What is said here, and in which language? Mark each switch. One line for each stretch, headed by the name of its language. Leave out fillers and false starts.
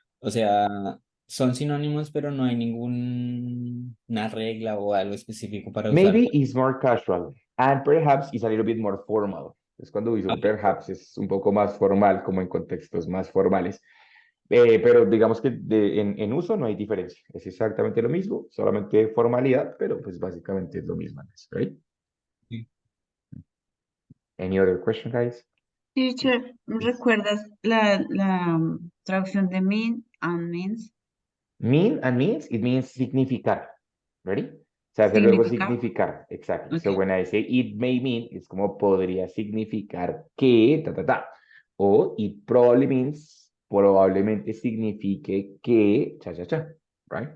Spanish: O sea, son sinónimos, pero no hay ninguna regla o algo específico para usar.
English: Maybe is more casual and perhaps is a little bit more formal.
Spanish: Es cuando uso
English: Ok.
Spanish: perhaps es un poco más formal, como en contextos más formales. Pero digamos que en uso no hay diferencia. Es exactamente lo mismo, solamente formalidad, pero pues básicamente es lo mismo.
English: Right?
Spanish: Sí.
English: Any other question, guys?
Spanish: Teacher, ¿recuerdas la traducción de mean and means?
English: Mean and means, it means significar.
Spanish: Ready? O sea, es el verbo Significar.
English: significar. Exactly. So Okay. when I say it may mean,
Spanish: es como podría significar que, ta, ta, ta. O
English: it probably means,
Spanish: probablemente signifique que, cha, cha, cha. Right?